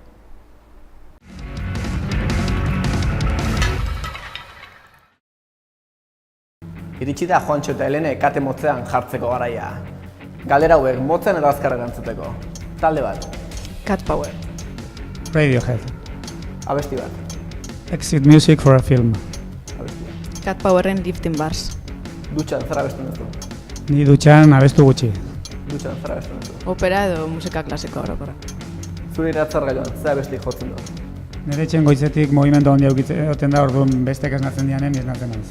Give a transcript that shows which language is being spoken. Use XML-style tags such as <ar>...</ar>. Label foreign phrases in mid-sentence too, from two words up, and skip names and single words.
<eu>Iritsi da Juantxo eta Helene Kate Motzean jartzeko garaia. Galdera hauek motzen edo azkar erantzuteko. Talde bat. Cat Power. Radiohead. Abesti bat. Exit music for a film. Abesti bat. Cat Powerren Lifting Bars. Dutxan, zer abestu duzu? Ni dutxan abestu gutxi. Dutxan, zer abestu duzu? Opera edo musika klasikoa orokorra. Zure iratzargailuan, zer abesti jotzen du? Nire etxen goizetik movimendu handia egoten da, orduan bestek esnatzen dianen, esnatzen naiz.</eu>